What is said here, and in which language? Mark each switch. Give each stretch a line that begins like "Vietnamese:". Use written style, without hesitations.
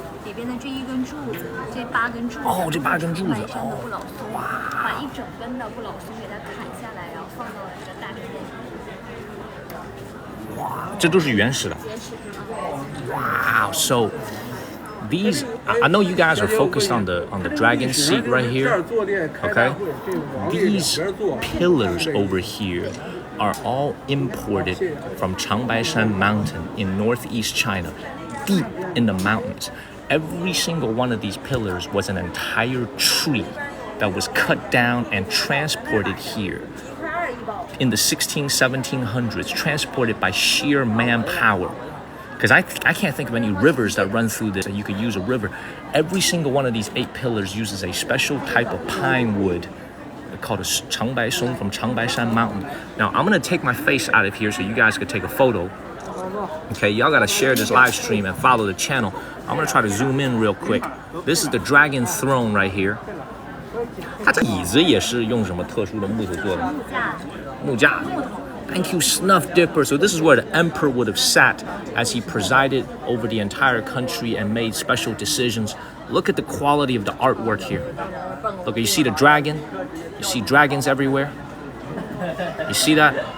Chinese: 里边的这一根柱子，这8根柱子，这8根柱子，白山的不老松，把一整根的不老松给它砍下来，然后放到了这个大铁链上。哇，这都是原始的。
English: Wow, so these I know you guys are focused on the dragon seat right here. Okay, these pillars over here are all imported from Changbaishan Mountain in northeast China, deep in the mountains. Every single one of these pillars was an entire tree that was cut down and transported here in the 1700s, transported by sheer manpower. Because I can't think of any rivers that run through this that you could use a river. Every single one of these 8 pillars uses a special type of pine wood called a Changbai Song from Changbaishan Mountain. Now, I'm going to take my face out of here so you guys could take a photo. Okay, y'all gotta share this live stream and follow the channel. I'm gonna try to zoom in real quick. This is the dragon throne right here.
Chinese: 它这椅子也是用什么特殊的木头做的？木架。
English: Thank you, Snuff Dipper. So this is where the emperor would have sat as he presided over the entire country and made special decisions. Look at the quality of the artwork here. Look, you see the dragon? You see dragons everywhere? You see that?